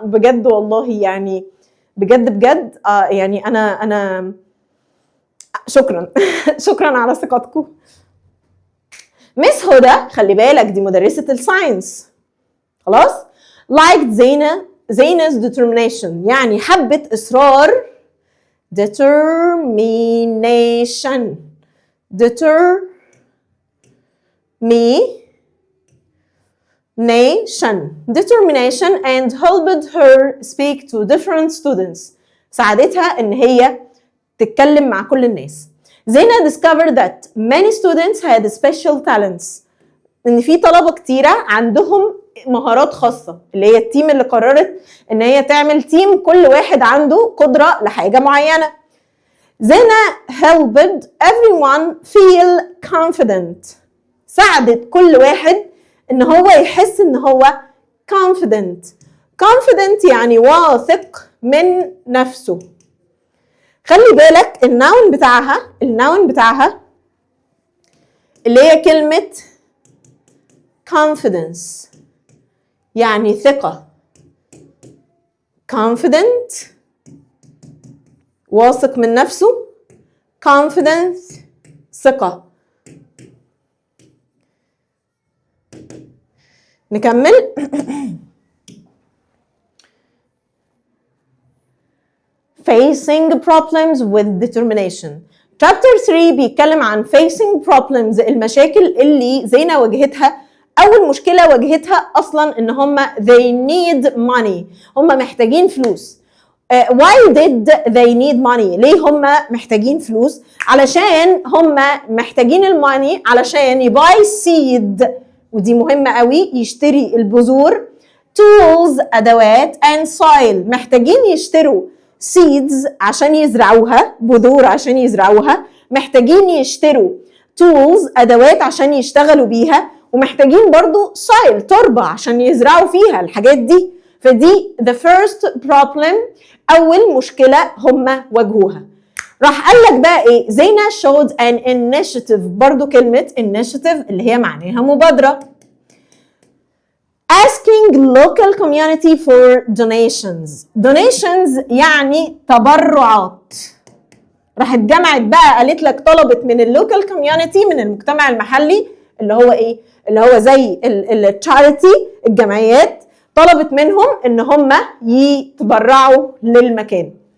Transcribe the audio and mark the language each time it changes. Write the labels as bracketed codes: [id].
[ar] بجد والله يعني بجد بجد يعني انا شكرا شكرا على ثقتكم. مس هدى خلي بالك دي مدرسة الساينس. خلاص liked زينة determination يعني حبت إصرار. [en] determination and helped her speak to different students. [ar] ساعدتها ان هي تتكلم مع كل الناس. [en] زينة discovered that many students had special talents. [ar] ان في طلبة كتيرة عندهم مهارات خاصة، اللي هي التيم اللي قررت ان هي تعمل تيم كل واحد عنده قدرة لحاجة معينة. [en] زينة helped everyone feel confident. [ar] ساعدت كل واحد ان هو يحس ان هو confident. confident يعني واثق من نفسه. خلي بالك الناون بتاعها اللي هي كلمة confidence، يعني ثقة. confident واثق من نفسه، confidence ثقة. نكمل. [en] facing problems with determination. [ar] chapter 3 بيتكلم عن [en] facing problems، [ar] المشاكل اللي زينة واجهتها. أول مشكلة واجهتها أصلا إن هم [en] they need money، [ar] هم محتاجين فلوس. [en] why did they need money؟ [ar] ليه هم محتاجين فلوس؟ علشان هم محتاجين الماني علشان يباي seed، ودي مهمة قوي، يشتري البذور. tools أدوات and soil، محتاجين يشتروا seeds عشان يزرعوها، بذور عشان يزرعوها. محتاجين يشتروا tools أدوات عشان يشتغلوا بيها، ومحتاجين برضو soil تربة عشان يزرعوا فيها الحاجات دي. فدي [en] the first problem، [ar] أول مشكلة هم واجهوها. راح قال لك بقى إيه؟ زينة [en] showed an initiative، [ar] برضو كلمة initiative اللي هي معناها مبادرة. [en] asking local community for donations. [ar] donations يعني تبرعات. راحت جمعت بقى، قالت لك طلبت من اللوكال كوميونتي، من المجتمع المحلي، اللي هو ايه؟ اللي هو زي التشاريتي، الجمعيات، طلبت منهم ان هم يتبرعوا للمكان.